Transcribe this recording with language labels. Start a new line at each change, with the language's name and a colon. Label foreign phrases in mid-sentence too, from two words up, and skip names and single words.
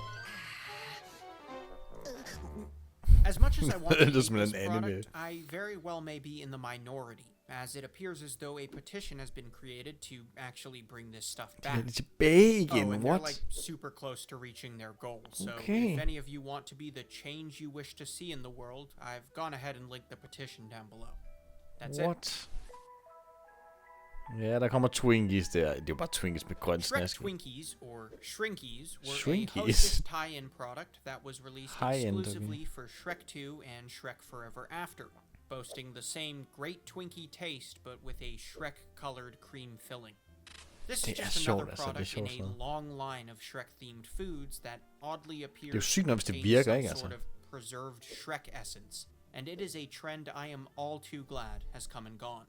English: As much as I want to use this product, I very well may be in the minority, as it appears as though a petition has been created to actually bring this stuff back. And they're like super close to reaching their goal. So if any of you want to be the change you wish to see in the world, I've gone ahead and linked the petition down below. That's it.
Danish: Ja, der kommer Twinkies der. Det er jo bare Twinkies med grøn snask.
English: Shrek Twinkies, or Shrinkies, were a Hostess tie-in product that was released exclusively for Shrek 2 and Shrek Forever After, boasting the same great Twinkie taste, but with a Shrek-colored cream filling. This is just another product in a long line of Shrek-themed foods that oddly appears to contain some sort of preserved Shrek essence, and it is a trend I am all too glad has come and gone.